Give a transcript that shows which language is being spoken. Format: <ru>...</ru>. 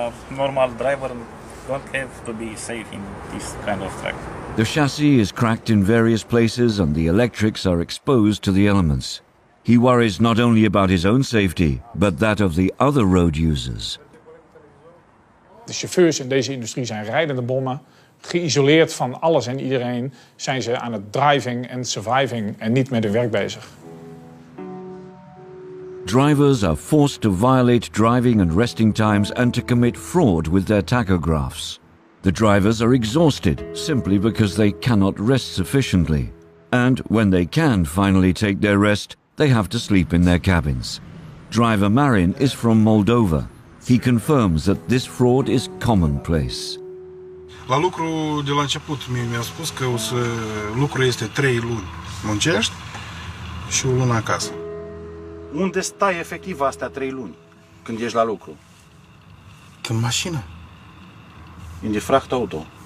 <en>Normal driver don't have to be safe in this kind of truck. The chassis is cracked in various places and the electrics are exposed to the elements. He worries not only about his own safety, but that of the other road users.</en> <nl>De chauffeurs in deze industrie zijn rijdende bommen. Geïsoleerd van alles en iedereen zijn ze aan het</nl> <en>driving</en> <nl>en</nl> <en>surviving</en> <nl>en niet met hun werk bezig.</nl> <en>Drivers are forced to violate driving and resting times and to commit fraud with their tachographs. The drivers are exhausted simply because they cannot rest sufficiently. And when they can finally take their rest, they have to sleep in their cabins. Driver Marin is from Moldova. He confirms that this fraud is commonplace.</en> <ro>La lucru, de la început, mi-a spus că lucru este 3 luni muncești și o lună acasă. Unde stai efectiv astea 3 luni când ești la lucru? În mașină.</ro> <nl>In de vrachtauto?</nl>